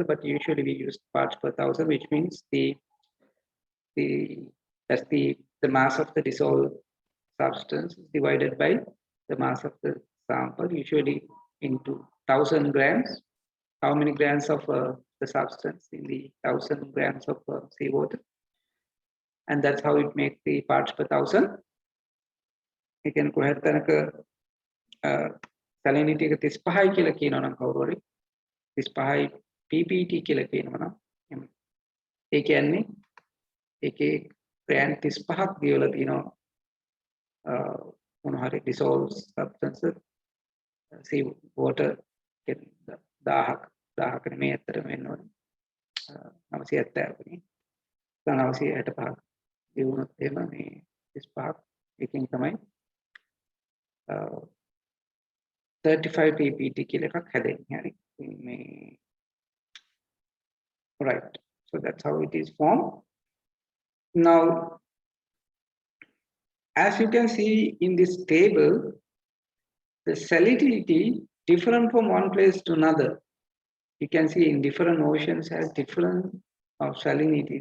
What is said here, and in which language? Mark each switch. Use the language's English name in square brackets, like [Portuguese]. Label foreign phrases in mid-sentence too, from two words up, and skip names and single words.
[English] But usually we use parts per thousand, which means that's the mass of the dissolved substance divided by the mass of the sample, usually into 1,000 grams. How many grams of the substance in the 1,000 grams of seawater? And that's how it makes the parts per thousand. You can go ahead and salinity [Sinhala] එක 35යි කියලා කියනවා නම් කවුරු හරි 35යි ppt කියලා කියනවා නම් ඒ කියන්නේ ඒකේ ග්‍රෑම් 35ක් දීලා තියෙනවා මොන හරි [English] dissolved substance sea water [Sinhala] 1000ක නෙමෙයි ඇත්තටම වෙන්න ඕනේ 970ක 965ක් ඒ වුණොත් එහෙම මේ 35ක් එකකින් තමයි 35 ppt කියලා එකක් හැදෙන්නේ හරි මේ right. [English] So that's how it is formed. Now as you can see in this table, the salinity different from one place to another. You can see in different oceans has different salinities.